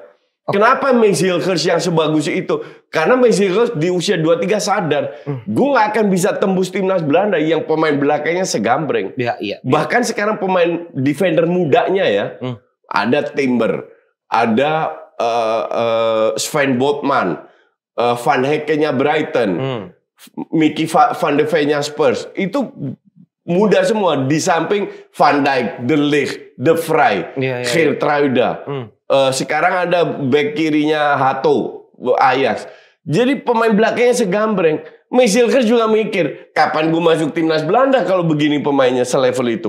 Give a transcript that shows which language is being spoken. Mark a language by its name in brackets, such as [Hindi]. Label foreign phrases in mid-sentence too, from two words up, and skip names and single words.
[Indonesian] Kenapa Max Hilgers yang sebagus itu? Karena Max Hilgers di usia 23 sadar, gue nggak akan bisa tembus timnas Belanda yang pemain belakangnya segambreng. Iya. Bahkan sekarang pemain defender mudanya ya, ada Timber, ada Sven Botman, Van Hekken-nya Brighton, Mickey van de Ven-nya Spurs, itu muda semua. Di samping Van Dijk, De Ligt, De Vrij, Geertruida. Sekarang ada back kirinya Hato, Ajax. Jadi pemain belakangnya segambreng. Max Hilgers juga mikir, kapan gue masuk timnas Belanda kalau begini pemainnya selevel itu.